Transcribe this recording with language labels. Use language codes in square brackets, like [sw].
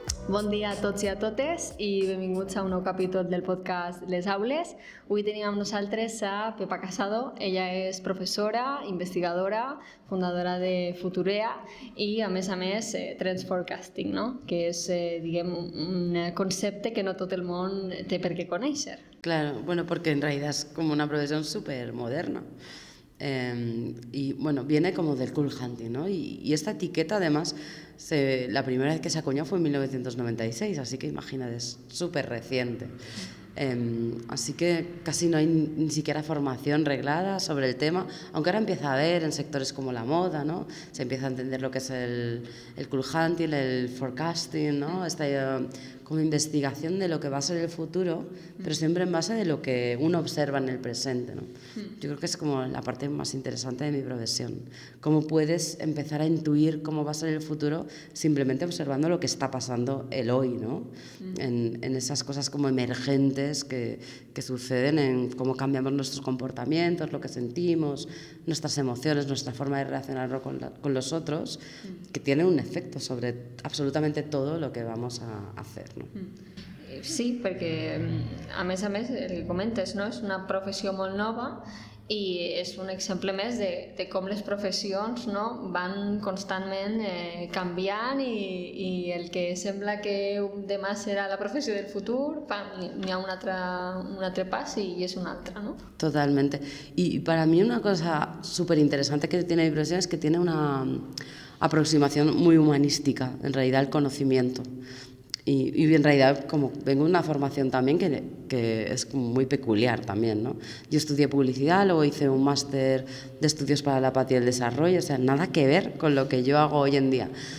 [ca] Bon dia a tots i a totes i benvinguts a un nou capítol del podcast Les Aules. Avui tenim amb nosaltres a Pepa Casado. Ella és professora, investigadora, fundadora de Futurea i, a més, Trends Forecasting, no? Que és, diguem, un concepte que no tot el món té per què conèixer. [es] Claro, bueno, porque en realidad es como una profesión súper moderna. Y bueno, viene como del cool hunting, ¿no? Y esta etiqueta además, la primera vez que se acuñó fue en 1996, así que imagínate, es súper reciente. Así que casi no hay ni siquiera formación reglada sobre el tema, aunque ahora empieza a haber en sectores como la moda, ¿no? Se empieza a entender lo que es el cool hunting, el forecasting, ¿no? Esta como investigación de lo que va a ser el futuro, pero siempre en base de lo que uno observa en el presente, ¿no? Yo creo que es como la parte más interesante de mi profesión. Cómo puedes empezar a intuir cómo va a ser el futuro simplemente observando lo que está pasando el hoy, ¿no? En esas cosas como emergentes que suceden en cómo cambiamos nuestros comportamientos, lo que sentimos, nuestras emociones, nuestra forma de relacionarnos con los otros, que tienen un efecto sobre absolutamente todo lo que vamos a hacer, no? [ca] Sí, perquè a més, el que comentes, no? És una professió molt nova i és un exemple més de com les professions, no? Van constantment canviant i el que sembla que demà serà la professió del futur, n'hi ha un altre pas i és una altra, ¿no? [es] Totalmente. Y para mí una cosa súper interesante que tiene mi profesión es que tiene una aproximación muy humanística, en realidad, al conocimiento. Y en realidad, como vengo de una formación también que es muy peculiar también, ¿no? Yo estudié publicidad, luego hice un máster de estudios para la paz y el desarrollo, o sea, nada que ver con lo que yo hago hoy en día.